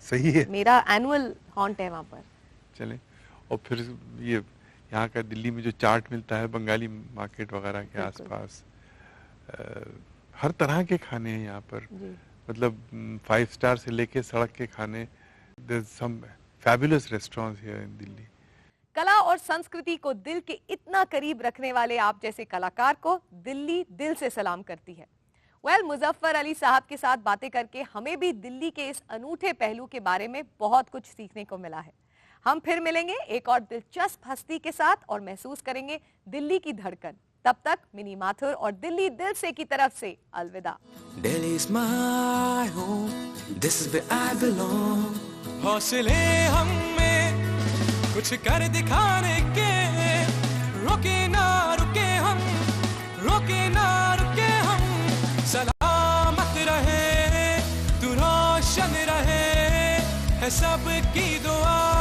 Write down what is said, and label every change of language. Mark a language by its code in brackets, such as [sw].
[hi] सही है, मेरा एनुअल हॉन्ट है वहाँ पर। चलें। और फिर ये यहाँ का दिल्ली में जो चाट मिलता है बंगाली मार्केट वगैरह के बिल्कुल। आसपास, हर तरह के खाने हैं यहाँ पर, जी। मतलब 5 स्टार से लेके सड़क के खाने। [en] There's some fabulous restaurants here in Delhi. [hi] कला और संस्कृति को दिल के इतना करीब रखने वाले आप जैसे कलाकार को दिल्ली दिल से सलाम करती है। मुजफ्फर अली साहब के साथ बातें करके हमें भी दिल्ली के इस अनूठे पहलू के बारे में बहुत कुछ सीखने को मिला है। हम फिर मिलेंगे एक और दिलचस्प हस्ती के साथ और महसूस करेंगे दिल्ली की धड़कन। तब तक मिनी माथुर और दिल्ली दिल से की तरफ से अलविदा। [en] Delhi is my home, this is where I belong. [hi] हौसले हमें कुछ कर दिखाने के, रुके ना रुके हम, रुके ना रुके हम। सलामत रहे तू, रोशन रहे है सबकी दुआ।